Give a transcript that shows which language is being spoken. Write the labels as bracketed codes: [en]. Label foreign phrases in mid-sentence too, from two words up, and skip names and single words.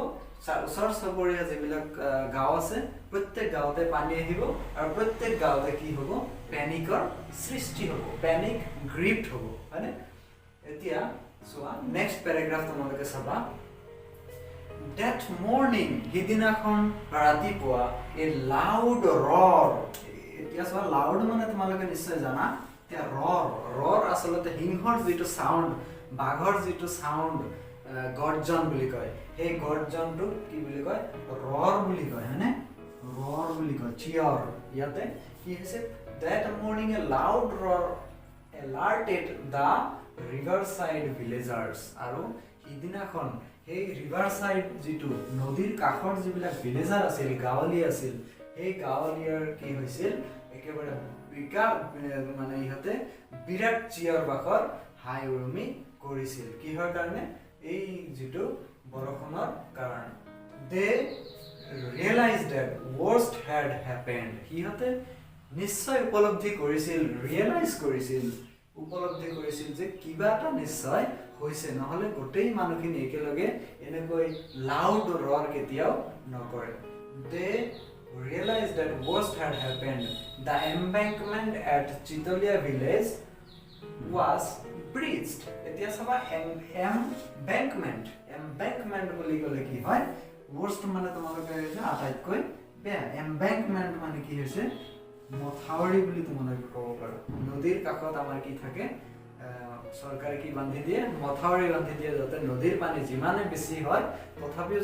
[as] ওচৰ চুবুৰীয়া যিবিলাক গাঁও আছে প্ৰত্যেক গাঁৱতে পানী আহিব, আৰু প্ৰত্যেক গাঁৱতে কি হ'ব? পেনিকৰ সৃষ্টি হ'ব, [en] panic gripped [as] হ'ব, হয়নে? এতিয়া চোৱা [en] next paragraph [as] তোমালোকে চাবা। [en] That morning, [as] সিদিনাখন ৰাতিপুৱা [en] a loud roar. [as] এতিয়া চোৱা লাউড মানে তোমালোকে নিশ্চয় জানা। এতিয়া ৰৰ আচলতে সিংহৰ যিটো চাউণ্ড, বাঘৰ যিটো চাউণ্ড, গৰ্জন বুলি কয়, সেই গৰ্জনটোক কি বুলি কয়? ৰৰ বুলি কয়, হয়নে? ৰৰ বুলি কয়, চিঞৰ। ইয়াতে কি হৈছে? [en] That morning a loud roar alerted the riverside villagers. [as] আৰু সিদিনাখন সেই ৰিভাৰসাইড যিটো নদীৰ কাষৰ যিবিলাক ভিলেজাৰ আছিল, গাঁৱলীয়া আছিল, সেই গাঁৱলীয়াৰ কি হৈছিল? একেবাৰে বিকাৰ মানে ইহতে বিৰাট চিঞৰ বাখৰ হাই উৰুমি কৰিছিল কিহৰ কাৰণে এই যেটো বৰখনৰ কাৰণে [en] they realized that worst had happened [as] হিহতে নিশ্চয় উপলব্ধি কৰিছিল ৰিয়েলাইজ কৰিছিল উপলব্ধি কৰিছিল যে কিবা এটা নিশ্চয় হৈছে নহলে গোটেই মানুহখিনি একেলগে এনেকৈ [en] loud roar [as] কেতিয়াও নকৰে [en] they realized that worst had happened the embankment at Chitolia village was breached [as] এতিয়া সবা embankment বুলি ক'লে কি হয় worst মানে তোমালোকে হৈছে আটাইতকৈ বেয়া embankment মানে কি হৈছে মথাউৰি বুলি তোমালোকে ক'ব পাৰা নদীৰ কাষত আমাৰ কি থাকে সরকারে কি বান্ধি দিয়ে মথাউৰি বান্ধি দিয়ে যাতে নদীৰ পানী যিমানে বেছি হয় তথাপিও